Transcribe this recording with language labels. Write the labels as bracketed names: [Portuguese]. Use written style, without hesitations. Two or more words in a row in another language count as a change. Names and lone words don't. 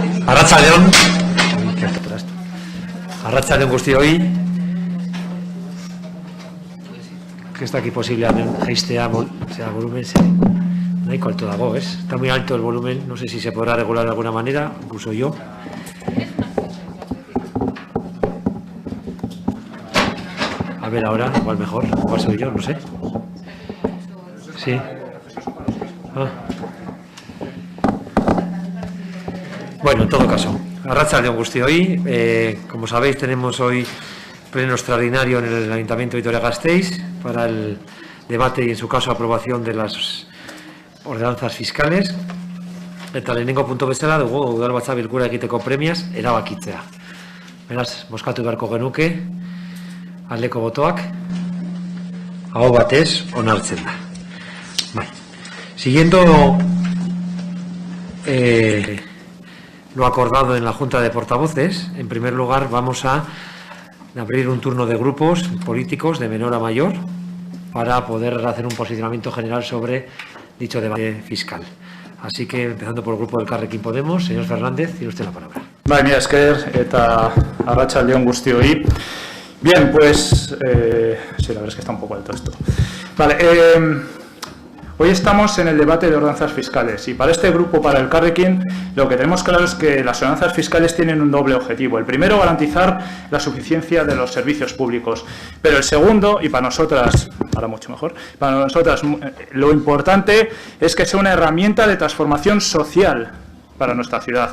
[Basque] Arratsaldeon. Arratsaldeon guztioi. [Spanish] Que está aquí [Basque] posible jaistea, sea volumen, nahiko alto dago, ¿es? [Spanish] Está muy alto el volumen, no sé si se podrá regular de alguna manera, incluso yo. A ver ahora, igual mejor, igual soy yo, no sé. Sí. Bueno, en todo caso, [Basque] arratsaldeon guztioi. [Spanish] Como sabéis, tenemos hoy pleno extraordinario en el Ayuntamiento de Vitoria-Gasteiz para el debate y, en su caso, aprobación de las ordenanzas fiscales. [Basque] Eta lehenengo puntu bezala dugu udalbatza bilkura egiteko premiaz erabakitzea. Beraz, bozkatu beharko genuke, aldeko botoak, aho batez onartzen da. [Spanish] Siguiendo lo acordado en la Junta de Portavoces, en primer lugar vamos a abrir un turno de grupos políticos de menor a mayor para poder hacer un posicionamiento general sobre dicho debate fiscal. Así que, empezando por el grupo del Elkarrekin Podemos, señor Fernández, tiene usted la palabra. [Basque] Bai, mila esker eta arratsaldeon guztioi. [Spanish] Bien, pues, sí, la verdad es que está un poco alto esto. Vale, hoy estamos en el debate de ordenanzas fiscales y para este grupo, para el Elkarrekin, lo que tenemos claro es que las ordenanzas fiscales tienen un doble objetivo. El primero, garantizar la suficiencia de los servicios públicos, pero el segundo, y para nosotras, ahora mucho mejor, para nosotras lo importante es que sea una herramienta de transformación social para nuestra ciudad.